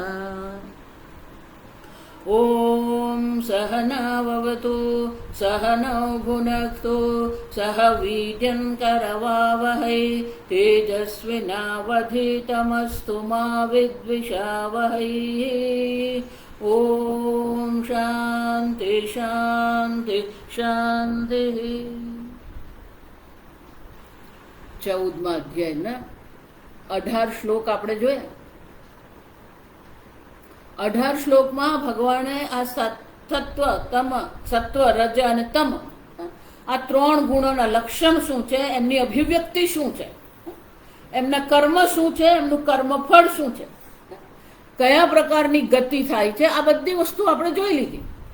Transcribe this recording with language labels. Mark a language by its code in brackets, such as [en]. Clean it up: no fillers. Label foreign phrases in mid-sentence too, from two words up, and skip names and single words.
[sa] ॐ सहनाववतु सहनौ भुनक्तु सह वीर्यं करवावहै तेजस्विनावधीतमस्तु मा विद्विषावहै। ॐ शान्ति शान्ति शान्तिः। [gu] 14મા અધ્યાયના 18 શ્લોક આપણે જોયા। 18 શ્લોકમાં ભગવાને આ સત્વ તમ સત્વ રજ અને તમ આ 3 ગુણોના લક્ષણ શું છે, એમની અભિવ્યક્તિ શું છે, એમના કર્મ શું છે, એમનું કર્મફળ શું છે, કયા પ્રકારની ગતિ થાય છે, આ બધી વસ્તુ આપણે જોઈ લીધી।